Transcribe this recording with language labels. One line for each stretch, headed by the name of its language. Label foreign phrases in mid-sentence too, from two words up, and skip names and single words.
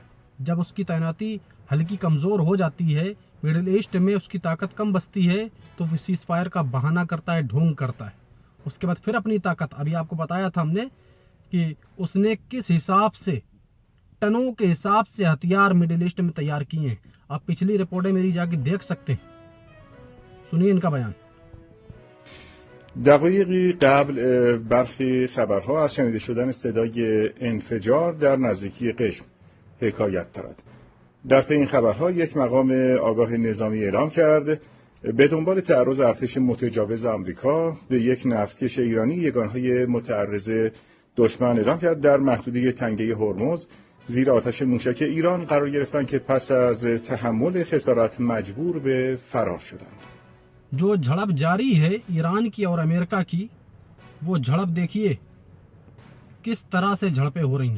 Hindi: जब उसकी तैनाती हल्की कमज़ोर हो जाती है, मिडिल ईस्ट में उसकी ताकत कम बचती है, तो वो सीज़फायर का बहाना करता है, ढोंग करता है। उसके बाद फिर अपनी ताकत, अभी आपको बताया था हमने कि उसने किस हिसाब से, टनों के हिसाब से हथियार मिडिल ईस्ट में तैयार किए हैं। आप पिछली रिपोर्टें मेरी जाके देख सकते हैं। सुनिए इनका बयान।
Persian: دقایقی قبل برخی خبرها از شنیده شدن صدای انفجار در نزدیکی قشم حکایت دارد. در پی این خبرها یک مقام آگاه نظامی اعلام کرد به دنبال تعرض ارتش متجاوز آمریکا به یک نفتکش ایرانی یگانهای متعرض دشمن اعلام کرد در محدوده تنگه هرمز زیر آتش موشک ایران قرار گرفتن که پس از تحمل خسارت مجبور به فرار شدند.
Hindi: जो झड़प जारी है ईरान की और अमेरिका की, वो झड़प देखिए किस तरह से झड़पें हो रही हैं.